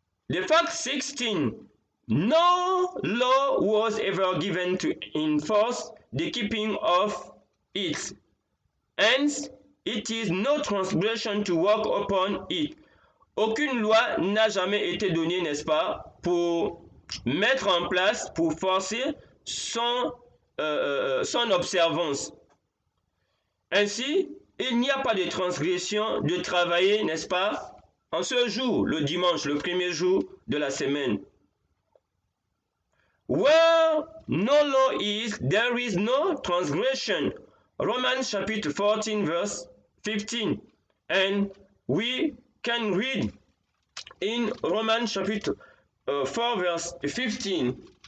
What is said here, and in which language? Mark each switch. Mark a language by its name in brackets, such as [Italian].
[English] The fact 16, no law was ever given to enforce the keeping of it. Hence, it is no transgression to walk upon it. [French] Aucune loi n'a jamais été donnée, n'est-ce pas, pour mettre en place, pour forcer son observance. Ainsi, il n'y a pas de transgression de travailler, n'est-ce pas, en ce jour, le dimanche, le premier jour de la semaine. [English] Where no law is, there is no transgression. Romans chapitre 14 verse 15. And we can read in Romans chapitre 4 verse 15.